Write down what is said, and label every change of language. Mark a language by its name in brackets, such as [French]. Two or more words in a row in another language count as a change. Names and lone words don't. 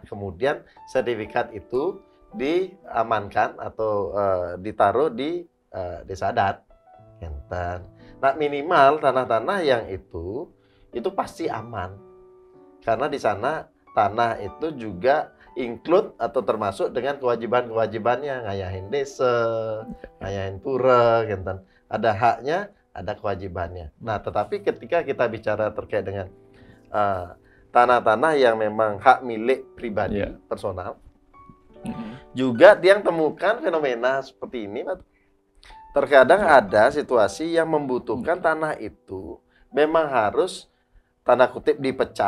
[Indonesian] Kemudian sertifikat itu diamankan atau ditaruh di desa adat. Nah minimal tanah-tanah yang itu pasti aman. Karena di sana tanah itu juga include atau termasuk dengan kewajiban-kewajibannya, [Balinese] ngayahin desa, ngayahin pura, [Indonesian] gitu. Ada haknya, ada kewajibannya. Nah, tetapi ketika kita bicara terkait dengan tanah-tanah yang memang hak milik pribadi, personal, juga Tiang temukan fenomena seperti ini, Pak. Terkadang ada situasi yang membutuhkan tanah itu memang harus, tanda kutip, dipecah.